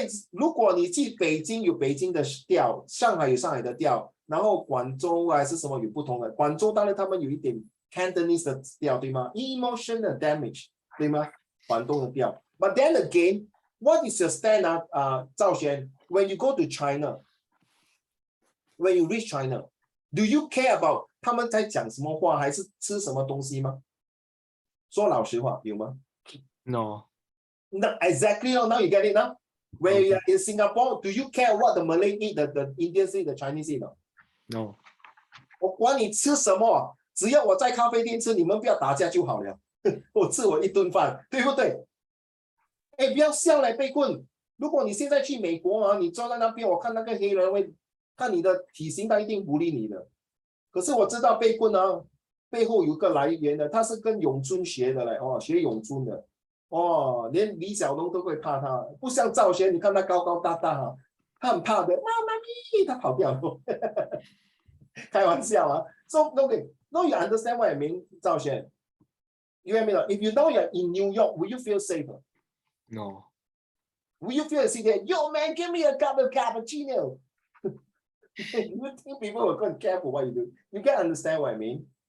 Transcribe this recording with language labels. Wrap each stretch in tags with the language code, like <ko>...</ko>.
<zh>如果你去北京有北京的调，上海有上海的调，然后广州还是什么有不同的。广州当然他们有一点 Cantonese 的调，对吗 ？</zh> <en>Emotional damage，</en> <zh>对吗？广东的调。</zh> <en>But then again, what is your stand赵璇 when you go to China, when you reach China, do you care about</en> <zh>他们在讲什么话，还是吃什么东西吗？说老实话，有吗？</zh> <en>No. No, exactly. Now you get it now. When you are in Singapore, do you care what the Malay eat, the Indians eat, the Chinese eat? No.</en> <zh>我管你吃什么，只要我在咖啡店吃，你们不要打架就好了。我吃我一顿饭，对不对？哎，不要笑来被棍。如果你现在去美国啊，你坐在那边，我看那个黑人会看你的体型，他一定不理你的。可是我知道被棍啊，背后有个来源的，他是跟咏春学的嘞，哦，学咏春的。哦，连李小龙都会怕他，不像赵璇，你看他高高大大哈，他很怕的，妈妈咪，他跑掉了，开玩笑啊。</zh> <en>So okay, now you understand what I mean, 赵璇 ？You know, if you know you're in New York, will you feel safer? No. Will you feel safer? Yo, man, give me a cup of cappuccino. You think people will go and care for what you do? You can understand what I mean.</en>